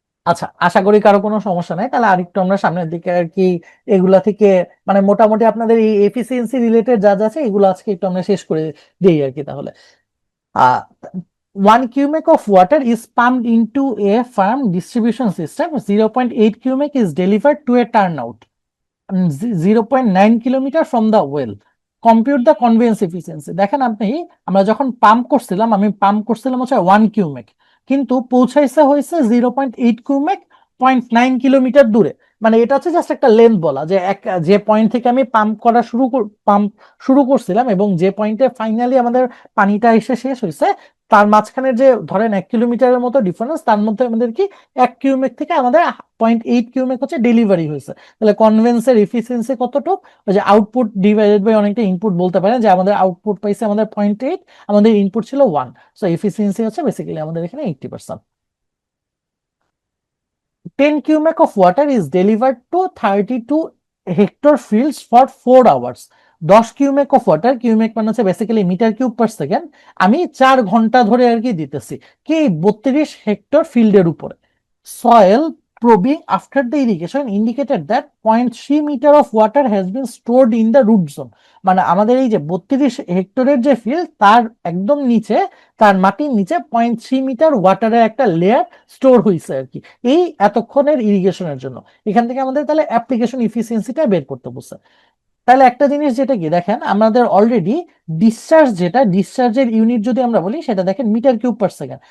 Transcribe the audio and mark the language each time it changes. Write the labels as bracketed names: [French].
[Bangla] আচ্ছা, আশা করি কারো কোনো সমস্যা নাই, তাহলে আরেকটু আমরা সামনের দিকে আর কি এগুলা থেকে, মানে মোটামুটি আপনাদের এই এফিসিয়েন্সি রিলেটেড যা যা আছে এগুলো আজকে একটু আমরা শেষ করে দিই আর কি। [English] তাহলে uh, 1 cubic of water is pumped into a farm distribution system, 0.8 cubic is delivered to a turnout 0.9 kilometer from the well. Compute the conveyance efficiency. [Bangla] দেখেন আপনি, আমরা যখন পাম্প করছিলাম, আমি পাম্প করছিলাম হচ্ছে 1 কিউমেক, কিন্তু পৌঁছাইছে হয়েছে 0.8 কিউমেক, 0.9 কিলোমিটার দূরে। মানে এটা হচ্ছে জাস্ট একটা লেন্থ বলা, যে যে পয়েন্ট থেকে আমি পাম্প শুরু করছিলাম এবং যে পয়েন্টে ফাইনালি আমাদের পানিটা এসে শেষ হয়েছে, তার মাঝখানে যে ধরেন 1 কিলোমিটারের মতো ডিফারেন্স, তার মধ্যে আমাদের কি 1 কিউমেক থেকে আমাদের 0.8 কিউমেক হচ্ছে ডেলিভারি হয়েছে। তাহলে কনভেন্সের এফিসিয়েন্সি কতটুক, ওই যে আউটপুট ডিভাইডেড বাই অনেকটা ইনপুট বলতে পারেন, যে আমাদের আউটপুট পাইছে আমাদের 0.8, আমাদের ইনপুট ছিল 1, সো এফিসিয়েন্সি হচ্ছে বেসিক্যালি আমাদের এখানে 80%। [English] 10 cubic of water is delivered to 32 hectare fields for 4 hours. [Bangla] 10 cumec of water, cumec মানে হচ্ছে basically metre cube per second, আমি 4 ঘন্টা ধরে আর কি দিতেছি কি 32 হেক্টর ফিল্ডের উপরে। [English] Soil probing after the irrigation indicated that 0.3 meter of water has been stored in the root zone। [Bangla] মানে আমাদের এই যে 32 হেক্টরের যে ফিল্ড তার একদম নিচে, তার মাটির নিচে 0.3 মিটার ওয়াটারের একটা লেয়ার স্টোর হয়েছে আর কি, এই এতক্ষণের ইরিগেশনের জন্য। এখান থেকে আমাদের তাহলে অ্যাপ্লিকেশন ইফিসিয়েন্সিটা বের করতে বলছে। তাহলে একটা জিনিস যেটা কি দেখেন, আমাদের অলরেডি ডিসচার্জ, যেটা ডিসচার্জের ইউনিট যদি আমরা বলি সেটা দেখেন মিটার কিউব পার সেকেন্ড।